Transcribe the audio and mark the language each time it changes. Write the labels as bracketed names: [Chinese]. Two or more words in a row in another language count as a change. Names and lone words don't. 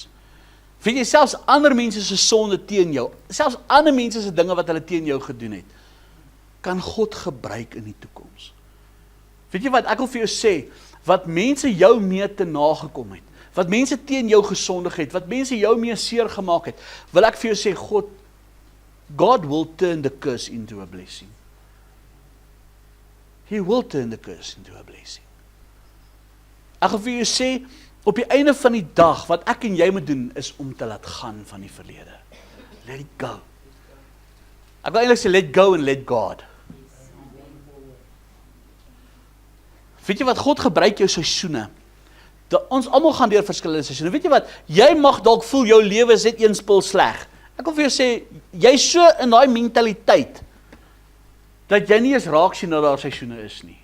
[Afrikaans] Weet jy, selfs ander mense se sonde teen jou, selfs ander mense se dinge wat hulle teen jou gedoen het, kan God gebruik in die toekoms. Weet jy wat, ek wil vir jou sê, wat mense jou mee te nagekom het, wat mense teen jou gesondig het, wat mense jou mee seer gemaak het, wil ek vir jou sê, [English] God will turn the curse into a blessing. He will turn the curse into a blessing. [Afrikaans] Ek wil vir jou sê, op die einde van die dag, wat ek en jy moet doen, is om te laat gaan van die verlede. [English] Let it go. [Afrikaans] Ek wil eintlik sê, [English] let go and let God. [Afrikaans] Weet jy wat, God gebruik jou seisoene. Ons almal gaan deur verskillende seisoene. Weet jy wat, jy mag dalk voel jou lewe is net een spul sleg. Ek wil vir jou sê, jy is so in daai mentaliteit, dat jy nie eens raak sien dat daar seisoene is nie.